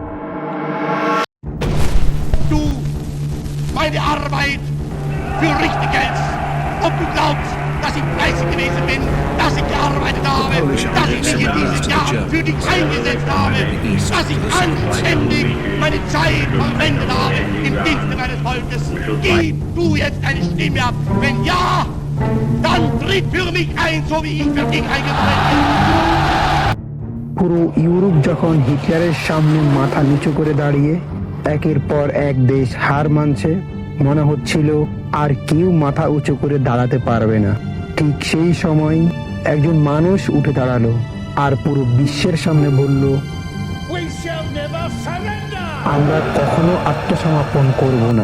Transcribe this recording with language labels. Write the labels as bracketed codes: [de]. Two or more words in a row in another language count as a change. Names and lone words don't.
[de] Du meine Arbeit für richtig hältst, ob du glaubst, dass ich fleißig gewesen bin, dass ich gearbeitet habe, dass ich mich in diesen Jahren für dich eingesetzt habe, dass ich anständig meine Zeit verwendet habe im Dienste meines Volkes. Gib du jetzt eine Stimme ab. Wenn ja, dann tritt für mich ein, so wie ich für dich eingetreten bin. [bn] পুরো ইউরোপ যখন হিটলারের সামনে মাথা নিচু করে দাঁড়িয়ে একের পর এক দেশ হার মানছে, মনে হচ্ছিল আর কেউ মাথা উঁচু করে দাঁড়াতে পারবে না। ঠিক সেই সময় একজন মানুষ উঠে দাঁড়ালো আর পুরো বিশ্বের সামনে বলল, আমরা কখনো আত্মসমর্পণ করব না।